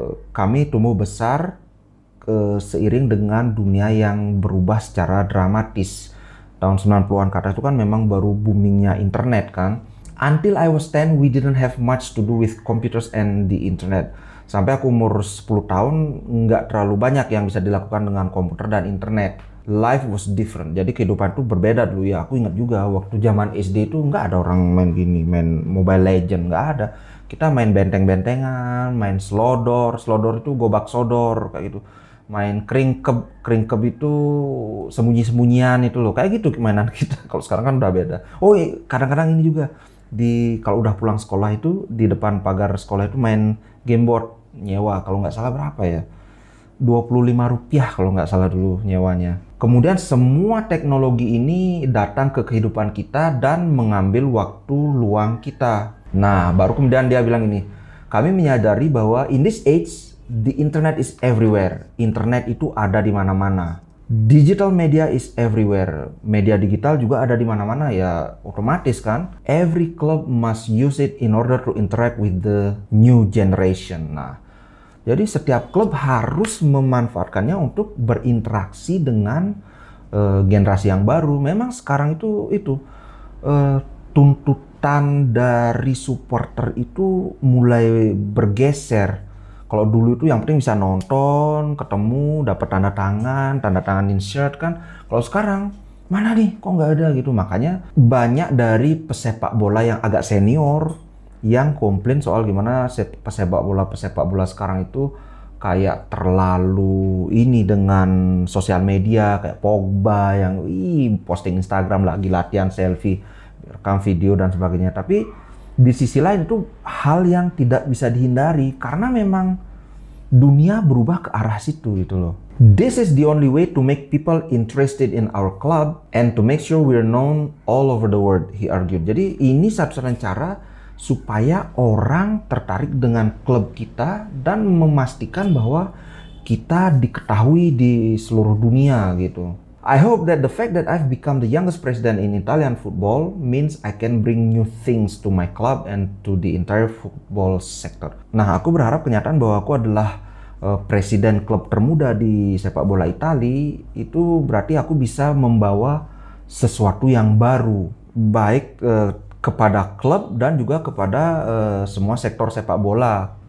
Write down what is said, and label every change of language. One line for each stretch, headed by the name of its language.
Indonesian: Kami tumbuh besar seiring dengan dunia yang berubah secara dramatis. Tahun 90-an ke atas itu kan memang baru boomingnya internet kan.
English: Until I was 10, we didn't have much to do with computers and the internet.
Indonesian: Sampai aku umur 10 tahun, nggak terlalu banyak yang bisa dilakukan dengan komputer dan internet.
English: Life was different.
Indonesian: Jadi kehidupan itu berbeda dulu ya. Aku ingat juga waktu zaman SD itu nggak ada orang main gini, main Mobile Legend, nggak ada. Kita main benteng-bentengan, main slodor. Slodor itu gobak sodor kayak gitu. main keringkep itu sembunyi-sembunyian itu loh, kayak gitu mainan kita. Kalau sekarang kan udah beda. Oh kadang-kadang ini juga kalau udah pulang sekolah itu di depan pagar sekolah itu main game board nyewa, kalau nggak salah berapa ya, Rp25 kalau nggak salah dulu nyewanya. Kemudian semua teknologi ini datang ke kehidupan kita dan mengambil waktu luang kita. Nah, baru kemudian dia bilang ini, kami menyadari bahwa
English: in this age, the internet is everywhere.
Indonesian: Internet itu ada di mana-mana.
English: Digital media is everywhere.
Indonesian: Media digital juga ada di mana-mana, ya otomatis kan.
English: Every club must use it in order to interact with the new generation.
Indonesian: Nah, jadi setiap klub harus memanfaatkannya untuk berinteraksi dengan generasi yang baru. Memang sekarang itu tuntutan dari supporter itu mulai bergeser. Kalau dulu itu yang penting bisa nonton, ketemu, dapat tanda tangan insert kan. Kalau sekarang mana nih, kok nggak ada gitu. Makanya banyak dari pesepak bola yang agak senior yang komplain soal gimana pesepak bola sekarang itu kayak terlalu ini dengan sosial media, kayak Pogba yang posting Instagram lagi latihan selfie, rekam video dan sebagainya. Tapi di sisi lain itu hal yang tidak bisa dihindari karena memang dunia berubah ke arah situ gitu loh.
English: This is the only way to make people interested in our club and to make sure we're known all over the world, he argued.
Indonesian: Jadi ini satu-satunya cara supaya orang tertarik dengan klub kita dan memastikan bahwa kita diketahui di seluruh dunia gitu.
English: I hope that the fact that I've become the youngest president in Italian football means I can bring new things to my club and to the entire football sector.
Indonesian: Nah, aku berharap kenyataan bahwa aku adalah presiden klub termuda di sepak bola Italia, itu berarti aku bisa membawa sesuatu yang baru, baik kepada klub dan juga kepada semua sektor sepak bola.